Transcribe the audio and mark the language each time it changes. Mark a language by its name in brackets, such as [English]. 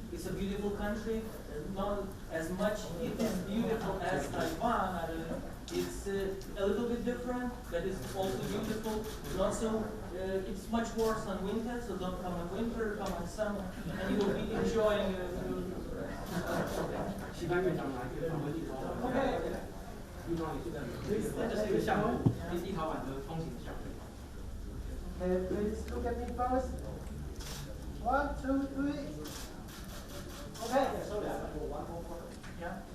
[English] It's a beautiful country, not as much it is beautiful as Taiwan. It's a little bit different, but it's also beautiful. Not so, it's much worse on winter, so don't come in winter, come in summer, and you will be enjoying. [Chinese] OK，这个项目是立陶宛的通行项目。 [English] Okay, please look at me first. 1, 2, 3. Okay. Yeah.